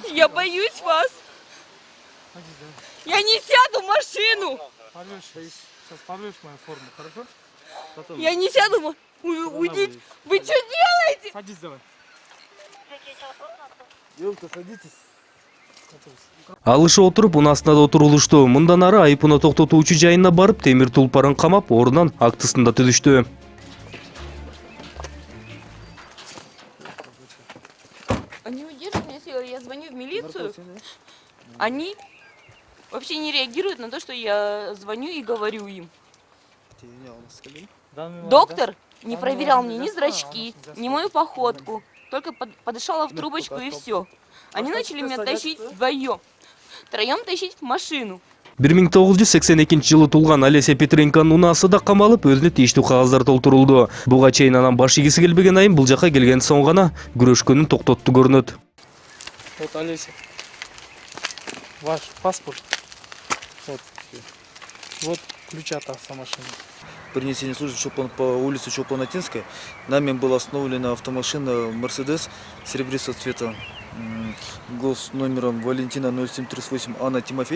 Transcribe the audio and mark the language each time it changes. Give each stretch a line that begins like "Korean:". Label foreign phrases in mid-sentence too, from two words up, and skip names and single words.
Russian: Я сказал. боюсь вас. Садись, давай. Я не сяду в машину. Порвешь, сейчас порвешь мою форму, хорошо? Потом. Я не сяду. Уйдите. Вы что делаете? Садись давай. Девушка, садитесь.
Kyrgyz: Алыша отуруп унаасында отурулушту. Мындан ары айыпыны токтотуучу жайына барып, темир тулпарын камап, ордунан актысын да түзүштү.
Russian: Они удерживают меня силой. Я звоню в милицию. Они вообще не реагируют на то, что я звоню и говорю им. Доктор не проверял мне ни зрачки, ни мою походку. Только подышала в трубочку и все. Они начали меня тащить вдвоем. Втроем тащить в машину.
Kyrgyz: 1982 жылы тулган Олеся Петренконун унаасы да камалып, өзүнө тийиштүү кагаздар толтурулду. Буга чейин анан баш ийгиси келбеген айым бул жака келген соң гана күрөшкөнүн токтотту көрүнөт.
Russian: Вот, Олеся. Ваш паспорт. Вот ключ от автомашины. При несении службы по улице Чопанатинской нами была остановлена автомашина Мерседес серебристого цвета гос номером Валентина 0738 Анна Тимофей.